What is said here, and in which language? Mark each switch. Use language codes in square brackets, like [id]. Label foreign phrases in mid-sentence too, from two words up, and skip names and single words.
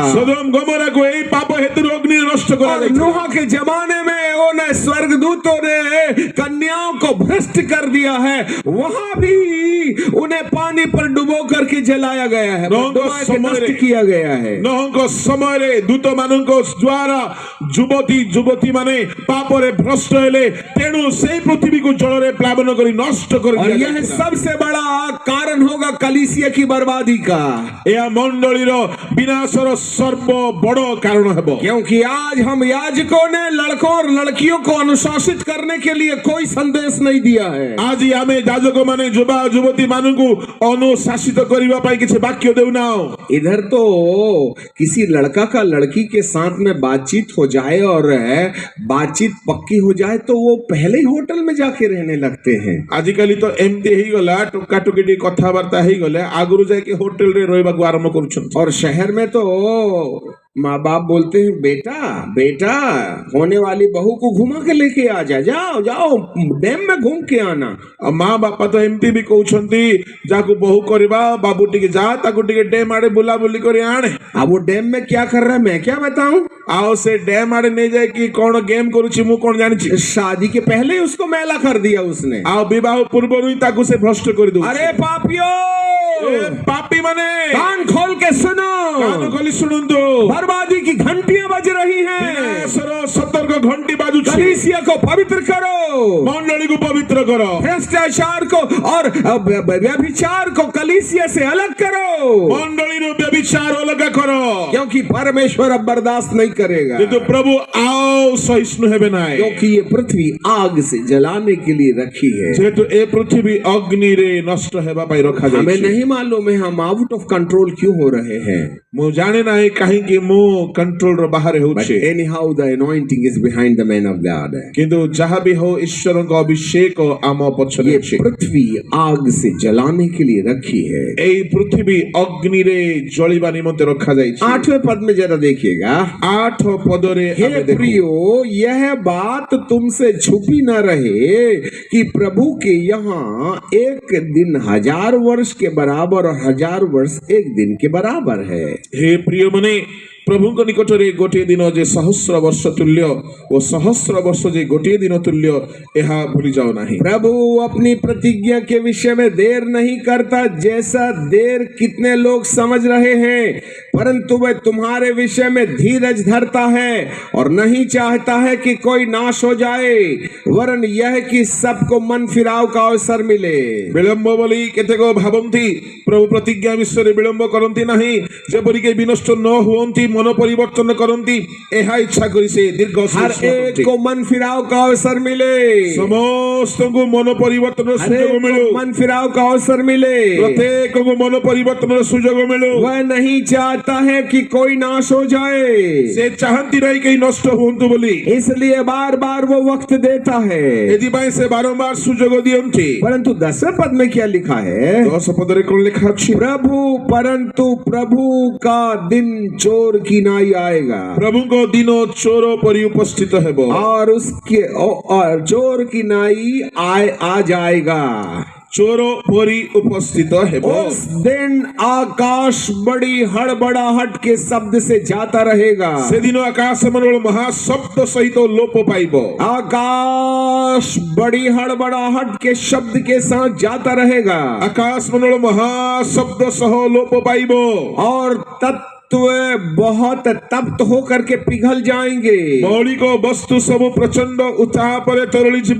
[hi] सदोम गमोरा को यही पाप हेतु अग्नि नष्ट करा और गया था। नूह के जमाने में उन्हें स्वर्गदूतों ने कन्याओं को भ्रष्ट कर दिया है, वहां भी उन्हें पानी पर डुबो करके जलाया गया है, डुबा के नष्ट किया गया है। [or] नूहଙ୍କ ସମୟରେ ଦୂତ ମାନଙ୍କ ଦ୍ୱାରା ଯୁବତୀ ମାନେ ପାପରେ ଭ୍ରଷ୍ଟ ହେଲେ, ତେଣୁ ସେହି ପୃଥିବୀକୁ ଜଳରେ ପ୍ଲାବନ କରି ନଷ୍ଟ କରି [hi] और यह सबसे बड़ा कारण होगा कलीसिया की बर्बादी का। [or] ଏହା ମଣ୍ଡଳୀର ବିନାଶର ସର୍ବ ବଡ଼ କାରଣ ହେବ। [hi] क्योंकि आज हम याजकों ने लड़कों और लड़कियों को अनुशासित करने के लिए कोई संदेश नहीं दिया है। [or] ଆଜି ଆମେ ଯାଜକ ମାନେ ଯୁବା ଯୁବତୀ ମାନଙ୍କୁ ଅନୁଶାସିତ କରିବା ପାଇଁ କିଛି ବାକ୍ୟ ଦେଉନାହୁଁ। [hi] इधर तो किसी लड़का का लड़की के साथ में बातचीत हो जाए और बातचीत पक्की हो जाए तो वो पहले ही होटल में जाके रहने लगते हैं। [or] ଆଜିକାଲି ତ ଏମିତି ହେଇଗଲା, ଟୋକାଟୋକି ଟିକେ କଥାବାର୍ତ୍ତା ହେଇଗଲେ ଆଗରୁ ଯାଇକି ହୋଟେଲ ରେ ରହିବାକୁ ଆରମ୍ଭ କରୁଛନ୍ତି। [hi] और शहर में तो माँ बाप बोलते हैं बेटा बेटा होने वाली बहू को घुमा के लेके आ जा, जाओ जाओ डैम में घूम के आना। [or] ଆଉ ମା ବାପା ତ ଏମିତି ବି କହୁଛନ୍ତି, ଯାହାକୁ ବୋହୁ କରିବା ବାବୁ ଟିକେ ଯା, ତାକୁ ଟିକେ ଡ୍ୟାମ ଆଡେ ବୁଲାବୁଲି କରି ଆଣେ। [hi] अब वो डैम में क्या कर रहा है मैं क्या बताऊं। [or] ଆଉ ସେ ଡ୍ୟାମ ଆଡେ ନେଇ ଯାଇକି କଣ ଗେମ୍ କରୁଛି ମୁଁ କଣ ଜାଣିଛି। [hi] शादी के पहले ही उसको मैला कर दिया उसने। [or] ଆଉ ବିବାହ ପୂର୍ବରୁ ହିଁ ତାକୁ ସେ ଭ୍ରଷ୍ଟ କରିଦଉଛି। [hi] अरे पापियो [or] ପାପୀ ମାନେ [hi] कान खोल के सुनो, [or] କାନ ଖୋଲି ଶୁଣନ୍ତୁ, [hi] बर्बादी की घंटियां बज रही हैं। [or] ବିନାଶର ସତର୍କ ଘଣ୍ଟି ବାଜୁଛି। [hi] कलीसिया को पवित्र करो, [or] ମଣ୍ଡଳୀକୁ ପବିତ୍ର କର, [hi] भ्रष्टाचार को और व्यभिचार को कलीसिया से अलग करो, [or] ମଣ୍ଡଳୀରୁ ବ୍ୟଭିଚାର ଅଲଗା କର। [hi] क्योंकि परमेश्वर अब बर्दाश्त नहीं करेगा। [or] କିନ୍ତୁ प्रभु ଆଉ ସହିଷ୍ଣୁ ହେବେ ନାହିଁ। [hi] क्योंकि ये पृथ्वी आग से जलाने के लिए रखी है। [or] ଯେହେତु ଏ ପୃଥିବୀ ଅଗ୍ନିରେ ନଷ୍ଟ ହେବା ପାଇଁ [hi] हमें [or] ରଖାଯାଇଛି। [hi] नहीं मालूम है हम [en] out of control [hi] क्यों हो रहे हैं। [or] ମୁଁ ଜାଣେ ନାହିଁ କାହିଁକି ମୁଁ କଣ୍ଟ୍ରୋଲର ବାହାରେ [en] But [or] ହେଉଛି। [en] anyhow the anointing is behind the man of God. [or] କିନ୍ତୁ ଯାହା ବି ହଉ ଈଶ୍ୱରଙ୍କ ଅଭିଷେକ ଆମ ପଛରେ [hi] ये [or] ଅଛି। [hi] पृथ्वी आग से जलाने के लिए रखी है। [or] ଏଇ ପୃଥିବୀ ଅଗ୍ନିରେ ଜଳିବା ନିମନ୍ତେ ରଖାଯାଇଛି। [hi] 8वें पद में जरा देखिएगा। [or] 8 ପଦରେ [hi] हे [or] ଆମେ ଦେଖୁ, [hi] प्रियो यह बात तुमसे छुपी न रहे कि प्रभु के यहाँ एक दिन 1000 वर्ष के बराबर और 1000 वर्ष एक दिन के बराबर है। [or] हे ପ୍ରିୟ ମାନେ, ପ୍ରଭୁଙ୍କ ନିକଟରେ ଗୋଟିଏ ଦିନ ଯେ ସହସ୍ର ବର୍ଷ ତୁଲ୍ୟ ଓ ସହସ୍ର ବର୍ଷ ଯେ ଗୋଟିଏ ଦିନ ତୁଲ୍ୟ, ଏହା ଭୁଲି ଯାଅ ନାହିଁ। [hi] प्रभु अपनी प्रतिज्ञा के विषय में देर नहीं करता जैसा देर कितने लोग समझ रहे हैं, परंतु वह तुम्हारे विषय में धीरज धरता है और नहीं चाहता है कि कोई नाश हो जाए, वरन यह कि सबको मन फिराव का अवसर मिले। [or] ବିଳମ୍ବ ବୋଲି କେତେକ ଭାବନ୍ତି, ପ୍ରଭୁ ପ୍ରତିଜ୍ଞା ବିଷୟରେ ବିଳମ୍ବ କରନ୍ତି ନାହିଁ, ଯେପରି କେହି ବିନଷ୍ଟ ନ ହୁଅନ୍ତି, ମନ ପରିବର୍ତ୍ତନ କରନ୍ତି, ଏହା ଇଚ୍ଛା କରି ସେ ଦୀର୍ଘ [hi] हर एक को मन फिराव का अवसर मिले, [or] ସମସ୍ତଙ୍କୁ ମନ ପରିବର୍ତ୍ତନର [hi] हर [or] ସୁଯୋଗ [hi] एक [or] ମିଳୁ, [hi] को मन फिराव का अवसर मिले। [or] ପ୍ରତ୍ୟେକଙ୍କୁ ମନ ପରିବର୍ତ୍ତନର ସୁଯୋଗ ମିଳୁ। [hi] वह नहीं चाहता है कि कोई नाश हो जाए, [or] ସେ ଚାହାନ୍ତି ନାହିଁ କେହି ନଷ୍ଟ ହୁଅନ୍ତୁ ବୋଲି, [hi] इसलिए बार बार वो वक्त देता है। [or] ଏଥିପାଇଁ ସେ ବାରମ୍ବାର ସୁଯୋଗ ଦିଅନ୍ତି। [hi] परंतु 10वें पद में क्या लिखा है। [or] 10 ପଦରେ କଣ ଲେଖା ଅଛି? [hi] परंतु प्रभु का दिन चोर की नाई आएगा [or] ପ୍ରଭୁଙ୍କ ଦିନ ଚୋର ପରି ଉପସ୍ଥିତ ହେବ, [hi] और उसके और चोर की नाई आ जाएगा। [or] ଚୋର ପରି ଉପସ୍ଥିତ ହେବ। [hi] उस दिन आकाश बड़ी हड़बड़ाहट के शब्द से जाता रहेगा। [or] ସେଦିନ ଆକାଶ ମଣ୍ଡଳ ମହାଶବ୍ଦ ସହିତ ଲୋପ ପାଇବ। [hi] आकाश बड़ी हड़बड़ाहट के शब्द के साथ जाता रहेगा [or] ଆକାଶ ମଣ୍ଡଳ ମହାଶବ୍ଦ ସହ ଲୋପ ପାଇବ। [hi] और तत्व बहुत तप्त होकर के पिघल जाएंगे [or] ମୌଳିକ ବସ୍ତୁ ସବୁ ପ୍ରଚଣ୍ଡ ଉତ୍ତାପରେ ତରଳି ଯିବ।